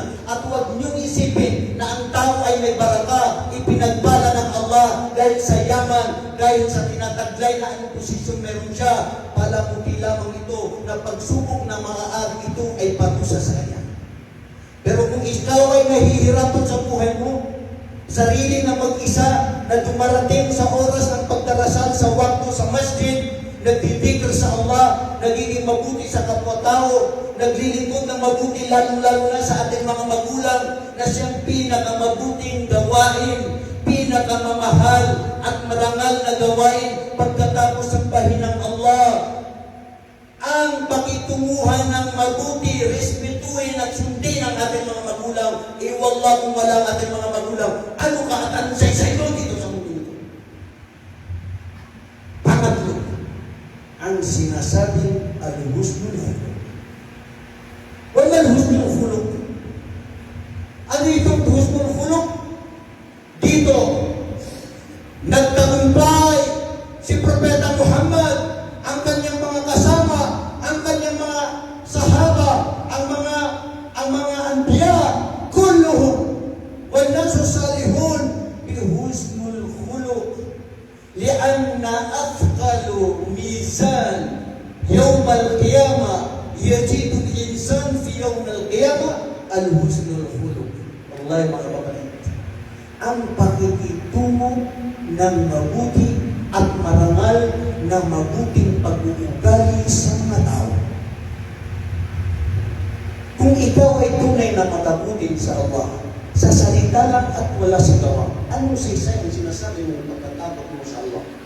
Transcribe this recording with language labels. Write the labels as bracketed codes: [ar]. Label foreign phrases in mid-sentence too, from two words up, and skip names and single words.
[tl] At huwag niyong isipin na ang tao ay may baraka, ipinagbala ng Allah dahil sa yaman, dahil sa tinataglay na anong posisyon meron siya. Palamuti lamang ito na pagsubok na maaari ito ay patusa sa kanya. Pero kung ikaw ay nahihirapan sa buhay mo, sarili na mag-isa na dumarating sa oras ng pagdarasal sa wakto sa masjid, nagdidikir sa Allah, nagiging mabuti sa kapwa-tao, naglilingkod ng mabuti, lalo-lalo na sa ating mga magulang, na siyang pinakamabuting gawain, pinakamamahal at marangal na gawain pagkatapos sambahin ng Allah. Ang pakitunguhan ng mabuti, respetuhin at sundin ang ating mga magulang. Wallah, kung wala ang ating mga magulang, ano ka at anong saysay doon dito sa mundo ito? Pangatlo, ang sinasabing [ar] حسن الخلق. ولا حسن الخلق. [tl] Ano itong [ar] حسن الخلق? [tl] Dito, nagtagumpay si Propeta Muhammad, ang kanyang mga kasama, ang kanyang mga sahaba, ang mga anbiya, [ar] كلهم والناس صالحون بحسن الخلق. لأن أثقل ميزان يوم القيامة يجد الإنسان في يوم القيامة حسن الخلق. [tl] Wallahi mga kapatid, ang pakikitungo ng mabuti at marangal na mabuting pag-uugali sa mga tao. Kung ikaw ay tunay na matabutin sa Allah, sa salita lang at wala sa gawa, anong saysay ang sinasabi mo pagkatakot mo sa Allah?